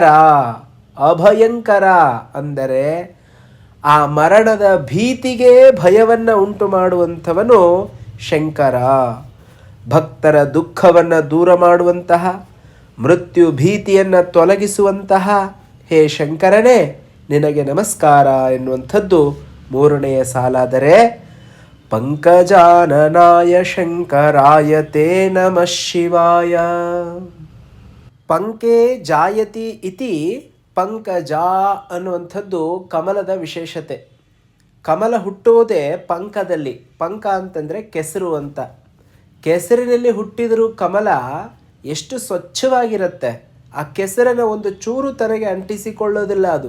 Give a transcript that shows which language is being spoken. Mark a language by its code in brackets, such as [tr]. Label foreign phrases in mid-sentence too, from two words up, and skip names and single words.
[kn] ಅಭಯಂಕರ ಅಂದರೆ ಆ ಮರಣದ ಭೀತಿಗೆ ಭಯವನ್ನು ಉಂಟು ಮಾಡುವಂಥವನು ಶಂಕರ. ಭಕ್ತರ ದುಃಖವನ್ನು ದೂರ ಮಾಡುವಂತಹ, ಮೃತ್ಯು ಭೀತಿಯನ್ನು ತೊಲಗಿಸುವಂತಹ ಹೇ ಶಂಕರನೇ ನಿನಗೆ ನಮಸ್ಕಾರ ಎನ್ನುವಂಥದ್ದು ಮೂರನೆಯ ಸಾಲಾದರೆ, [sa] ಪಂಕಜಾನನಾಯ ಶಂಕರಾಯ ತೇ ನಮಃ ಶಿವಾಯ. ಪಂಕೆ ಜಾಯತಿ ಇತಿ ಪಂಕಜ [kn] ಅನ್ನುವಂಥದ್ದು ಕಮಲದ ವಿಶೇಷತೆ. ಕಮಲ ಹುಟ್ಟುವುದೇ ಪಂಕದಲ್ಲಿ. ಪಂಕ ಅಂತಂದರೆ ಕೆಸರು ಅಂತ. ಕೆಸರಿನಲ್ಲಿ ಹುಟ್ಟಿದರೂ ಕಮಲ ಎಷ್ಟು ಸ್ವಚ್ಛವಾಗಿರುತ್ತೆ. ಆ ಕೆಸರನ್ನು ಒಂದು ಚೂರು ತನಗೆ ಅಂಟಿಸಿಕೊಳ್ಳೋದಿಲ್ಲ ಅದು.